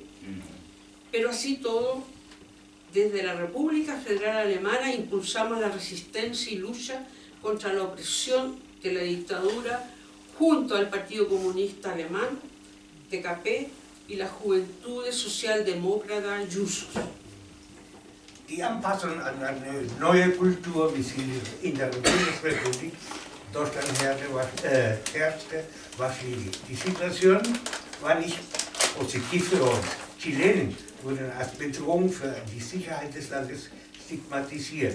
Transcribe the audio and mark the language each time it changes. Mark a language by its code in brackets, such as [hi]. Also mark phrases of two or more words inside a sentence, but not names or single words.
[es] Pero así todo, desde la República Federal Alemana impulsamos la resistencia y lucha contra la opresión de la dictadura junto al Partido Comunista Alemán, DKP, y la Juventud Socialdemócrata Jusos. [de] Die Anpassung an eine neue Kultur, wie sie in der Bundesrepublik Deutschland herrschte, war schwierig. Die Situation war nicht positiv für uns. Chilenen wurden als Bedrohung für die Sicherheit des Landes stigmatisiert.